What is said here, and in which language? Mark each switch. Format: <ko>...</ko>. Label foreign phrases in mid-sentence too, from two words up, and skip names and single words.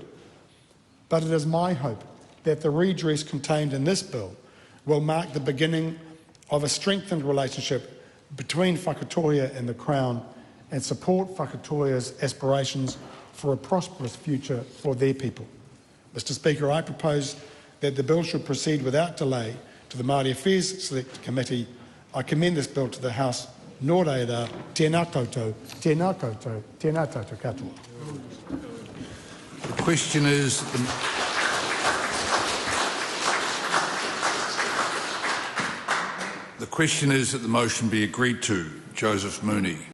<en>But it is my hope that the redress contained in this bill will mark the beginning of a strengthened relationship between Whakatōhea and the Crown and support Whakatōhea's aspirations for a prosperous future for their people. Mr. Speaker, I propose that the bill should proceed without delay to the Māori Affairs Select Committee. I commend this bill to the House.</en> <mi>Nō reira, tēnā koutou, tēnā koutou, tēnā tātou katoa.</mi> <en>The question is that the motion be agreed to. Joseph Mooney.</en>